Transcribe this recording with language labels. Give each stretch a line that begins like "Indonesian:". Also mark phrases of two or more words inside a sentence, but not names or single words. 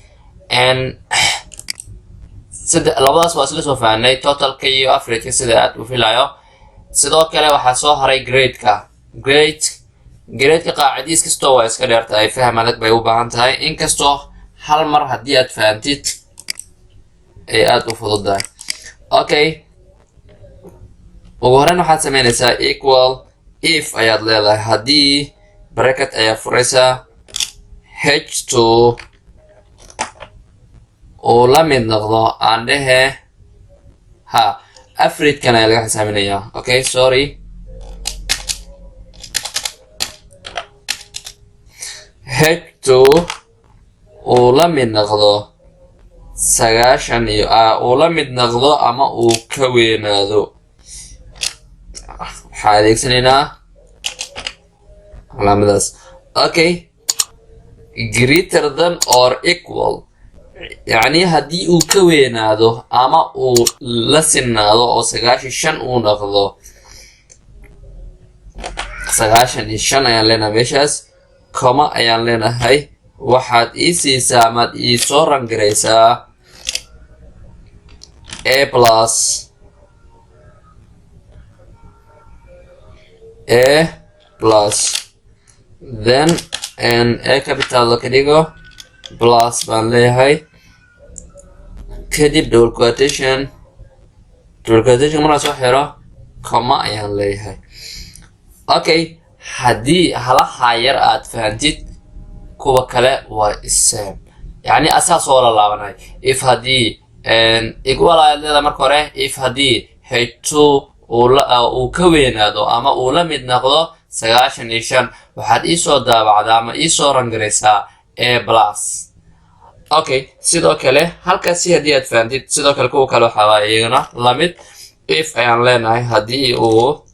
Somali: labadaas waa isla soo fahnay totalka iyo averageka sida aad u filayo sidoo kale waxaa soo haray gradeka gradeka qaacidiis kastoo waa iska dheertahay faham adag bay u baahan tahay inkastoo hal mar haddii aad fahantid ay aad u fududahay okay ugu horeyn waxaad sameynaysaa
English: equal if
Somali: ayaad leedahay haddii bracket ayaa furaysaa h2 uu la mid noqdo aan dhehe average-kan ayaa laga xisaabinayaa
English: okay sorry
Somali: h2 uu la mid noqdo 9 iyo uu la mid noqdo ama uu ka weynaado waxaan adeegsanaynaa calaamadaas
English: okay greater than or equal
Somali: يعني haddii uu ka weynaado ama uu la sinaado oo 95 uu noqdo 95 ayaan leenahay meeshaas comma ayaan leenahay waxaad ii siisaa amaad ii soo rangaraysaa
English: a plus then a capital
Somali: ka dhigo plus baan leeyahay kadib
English: double quotation
Somali: markaa soo xiro comma ayaan leeyahay okay haddii halaha yar aad fahantid kuwa kale waa isam yani asaas oo la laabanay if haddii equal ayaad leedahay marka hore if haddii h2 uu ka weynaado ama uu la mid noqdo 95 waxaad iisoo daabacdaa ama iisoo rangaraysaa
English: a plus okay
Somali: sidoo kale halkaasi haddii aad fahantid sidoo kale kuwa kale waxaa iyagana lamid if ayaan leenahay haddii uu